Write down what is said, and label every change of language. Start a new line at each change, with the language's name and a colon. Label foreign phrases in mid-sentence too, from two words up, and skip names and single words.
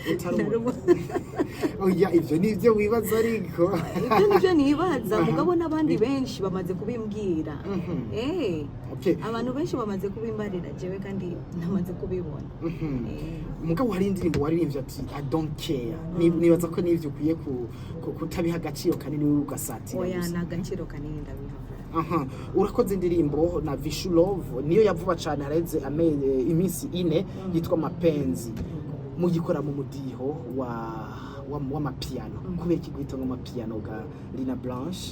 Rundi: oya ivyo nivyo wibaza ariko ivyo nibaza mugabo n'abandi benshi bamaze kubimbwira abantu benshi bamaze kubimbarira jewe kandi namaze kubibona mugabo hari indirimbo waririmbye ati
English: I don't care
Rundi: nibaza ko nivyo ukwiye kutabiha agaciro kanini ugasatira oya nagaciro kanini ndabiha urakoze indirimbo na Vishu Love niyo yavuba cyane hareze iminsi 4 yitwa mapenzi mugikora mu mudiho wa mapiano kubera ikigwito ngo mapiano ga Linah Blanche